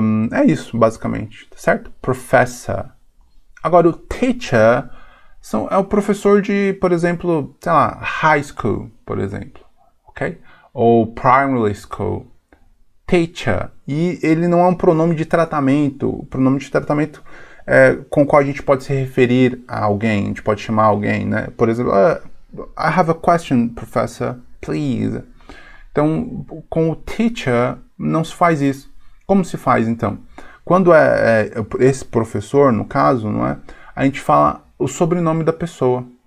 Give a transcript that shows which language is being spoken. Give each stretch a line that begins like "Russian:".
Portuguese: É isso, basicamente, certo? Professor. Agora, o teacher é o professor de, por exemplo, sei lá, high school, por exemplo, ok? Ou primary school. Teacher. E ele não é um pronome de tratamento. O pronome de tratamento com o qual a gente pode se referir a alguém, a gente pode chamar alguém, né? Por exemplo,
English: I have a question, professor, please.
Portuguese: Então, com o teacher, não se faz isso. Como se faz, então? Quando é esse professor, no caso, não é? A gente fala o sobrenome da pessoa.